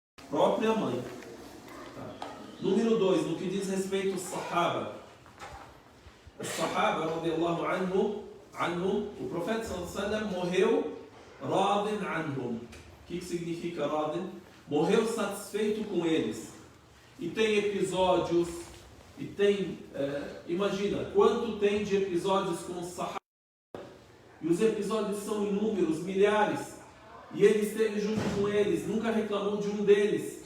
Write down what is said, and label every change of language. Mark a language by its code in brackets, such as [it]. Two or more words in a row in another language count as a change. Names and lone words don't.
[pt] própria mãe. Tá. Número 2, no que diz respeito aos Sahaba. Os Sahaba, [ar] رضي الله عنهم, [pt] o profeta [ar] صلى الله عليه وسلم [pt] morreu [ar] راض عنهم. [pt] O que significa radin? Morreu satisfeito com eles. E tem episódios, e tem, imagina, quanto tem de episódios com os Sahaba. E os episódios são inúmeros, milhares. E ele esteve junto com eles, nunca reclamou de um deles.